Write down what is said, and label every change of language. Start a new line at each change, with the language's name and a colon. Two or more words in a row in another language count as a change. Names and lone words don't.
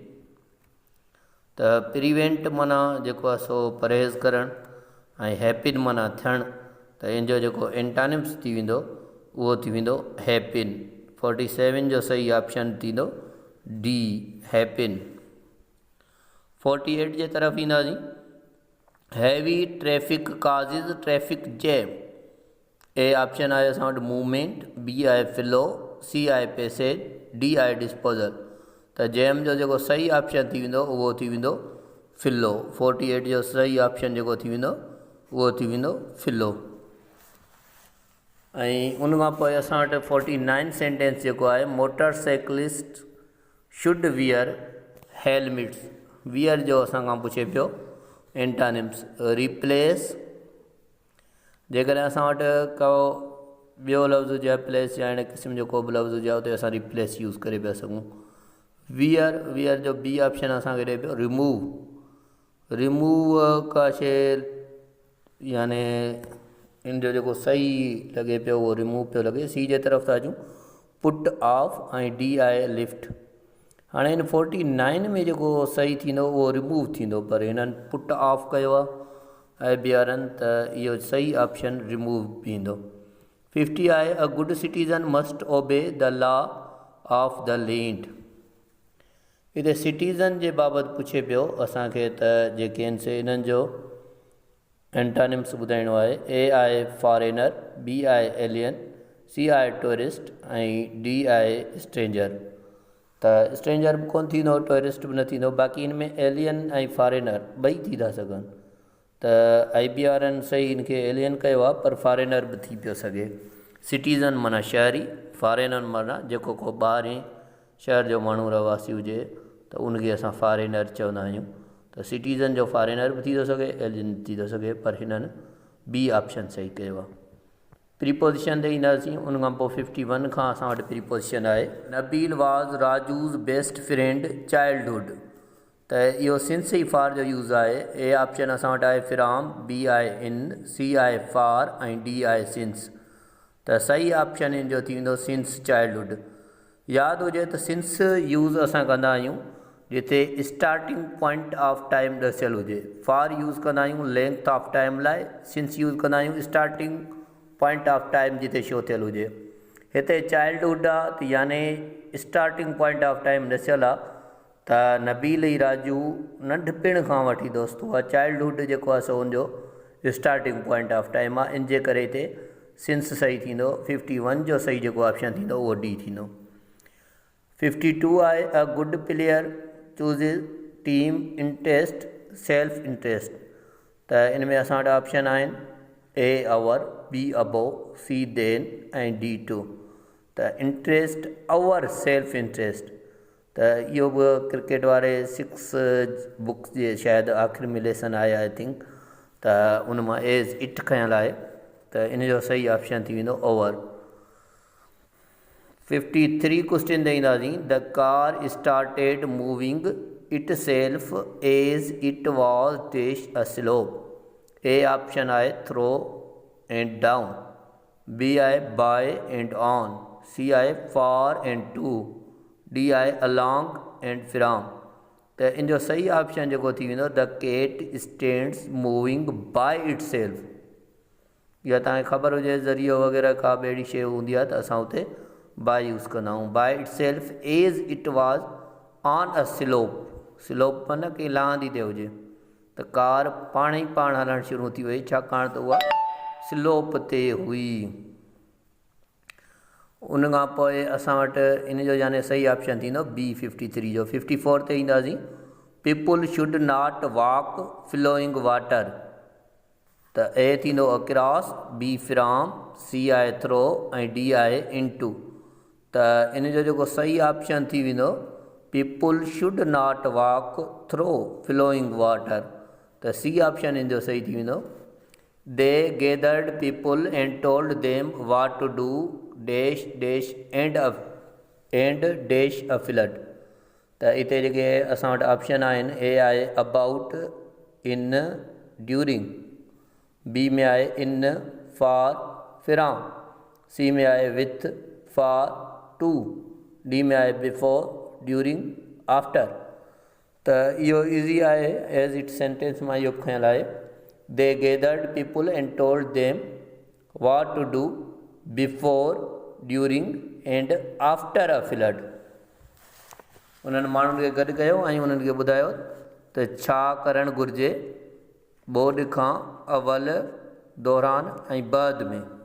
Sindhi: त प्रिवेंट माना जेको आहे सो परहेज़ करणु ऐं हैपिन माना थियणु। त इन जो जेको एंटानिम्स थी वेंदो उहो थी वेंदो हैपिन। 47 जो सही ऑप्शन थींदो
English: D happen.
Sindhi: 48 जे तरफ़ ईंदासीं।
English: heavy traffic causes traffic jam. A option
Sindhi: आहे असां वटि मूवमेंट, बी आहे फ्लो, सी आहे पैसेज, डी आहे डिस्पोजल। त जैम जो जेको सही ऑप्शन थी वेंदो उहो थी वेंदो फ्लो। 48 जो सही ऑप्शन जेको थी वेंदो उहो थी वेंदो फ्लो। ऐं उन खां पोइ असां वटि 49 सेंटेंस जेको आहे
English: motorcyclist should wear helmets.
Sindhi: वियर जो असां खां पुछे पियो एंटानिम्स। रिप्लेस, जेकॾहिं असां वटि को ॿियो लफ़्ज़ हुजे प्लेस या हिन क़िस्म जो को बि लफ़्ज़ हुजे उते असां रिप्लेस यूज़ करे पिया सघूं। वियर जो
English: B option
Sindhi: असांखे ॾिए पियो रिमूव का शइ याने इन जो जेको सही लॻे पियो उहो रिमूव पियो लॻे। सी जे तरफ़ था अचूं,
English: put off
Sindhi: ऐं डी आहे लिफ्ट। हाणे हिन 49 में जेको सही थींदो उहो रिमूव थींदो, पर हिननि
English: put off
Sindhi: कयो आहे ऐं ॿीहरनि त इहो सही ऑप्शन रिमूव थींदो।
English: 50 आहे a good citizen must obey the law of the land.
Sindhi: हिते सिटीज़न जे बाबति पुछे पियो असांखे त जेके आहिनि से इन्हनि जो एंटानिम्स ॿुधाइणो आहे। ए आहे फॉरेनर, बी आहे एलियन, सी आहे टूरिस्ट ऐं डी आहे स्ट्रेंजर। त स्ट्रेंजर बि कोन थींदो, टूरिस्ट बि न थींदो, बाक़ी हिन में एलियन ऐं फॉरेनर ॿई थी था सघनि। त आई बी वारनि सही हिनखे एलियन कयो आहे, पर फॉरेनर बि थी पियो सघे। सिटीज़न माना शहरी, फॉरेनर माना जेको को ॿाहिरि शहर जो माण्हू रहवासी हुजे त उनखे असां फॉरेनर चवंदा आहियूं। त सिटीज़न जो फॉरेनर बि थी थो सघे, एलियन थी थो सघे, पर हिननि
English: B option
Sindhi: सही कयो आहे। प्रीपोजिशन ते ईंदासीं, उन खां पोइ 51 खां असां वटि प्रीपोजिशन आहे।
English: Nabeel was Raju's best friend childhood.
Sindhi: त इहो सिंस ई फार जो यूज़ आहे।
English: A option
Sindhi: असां वटि आहे फ्रॉम, बी आहे इन, सी आहे फार ऐं डी आहे सिंस। त सही ऑप्शन इन जो थी वेंदो
English: since childhood.
Sindhi: यादि हुजे त
English: since use
Sindhi: असां कंदा आहियूं जिते
English: starting point of time
Sindhi: ॾसियलु हुजे।
English: for use
Sindhi: कंदा आहियूं
English: length of time लाइ, since use
Sindhi: कंदा आहियूं
English: starting point of time जिते show
Sindhi: थियलु हुजे। हिते चाइल्डहुड आहे त यानी
English: starting point of time
Sindhi: ॾसियलु आहे त नबील ई राजू नंढपिण खां वठी दोस्त हुआ। चाइल्डहुड जेको आहे सो हुनजो
English: starting point of time
Sindhi: आहे, इन जे करे हिते सिंस सही थींदो। 51 जो सही जेको ऑप्शन थींदो उहो डी थींदो।
English: 52 आहे a good player chooses team interest self interest.
Sindhi: त इन में असां वटि ऑप्शन आहिनि
English: A our, B abo, C then
Sindhi: ऐं
English: D to.
Sindhi: त
English: interest our self interest,
Sindhi: त इहो बि क्रिकेट वारे 6 बुक्स जे शायदि आख़िर में लेसन आहे
English: I think,
Sindhi: त उन मां
English: as it
Sindhi: खयल आहे, त इन जो सही ऑप्शन थी वेंदो ओवर। 53 क्वेश्चन ते ईंदासीं।
English: the car started moving it self as it was dash a slope. A option
Sindhi: आहे
English: through and down,
Sindhi: बी आहे
English: by and on,
Sindhi: सी आहे
English: for and to,
Sindhi: डी आहे
English: along and from.
Sindhi: त इन जो सही ऑप्शन जेको थी वेंदो
English: the cat stands moving by it self.
Sindhi: या तव्हांखे ख़बर हुजे ज़रियो वग़ैरह का अहिड़ी शइ हूंदी आहे त असां उते बाय यूज़ कंदा आहियूं।
English: by it self as it was on a slope.
Sindhi: स्लोप माना की लहंदी ते हुजे, त कार पाण ई पाण हलणु शुरू थी वई छाकाणि त उहा स्लोप ते हुई। उन खां पोइ असां वटि इन जो यानी सही ऑप्शन थींदो बी 53 जो। 54 ते ईंदासीं।
English: people should not walk flowing water.
Sindhi: त ए थींदो अक्रॉस, बी फ्रॉम, सी आहे थ्रो ऐं डी आहे इनटू। त इन जो जेको सही ऑप्शन थी वेंदो
English: people should not walk through flowing water.
Sindhi: त
English: C option
Sindhi: इन जो सही थी वेंदो।
English: they gathered people and told them what to do dash dash and dash a flood.
Sindhi: त हिते जेके असां वटि ऑप्शन आहिनि, ए आहे
English: about, in, during,
Sindhi: बी में आहे
English: in, for, from,
Sindhi: सी में आहे
English: with, for, to,
Sindhi: डी में आहे
English: before, during, after.
Sindhi: त इहो ईज़ी आहे,
English: as it sentence
Sindhi: मां इहो खयल आहे।
English: they gathered people and told them what to do before, during and after a flood.
Sindhi: उन्हनि माण्हुनि खे गॾु कयो ऐं उन्हनि खे ॿुधायो त छा करणु घुरिजे ॿोॾि खां अवल, दौरान ऐं बाद में।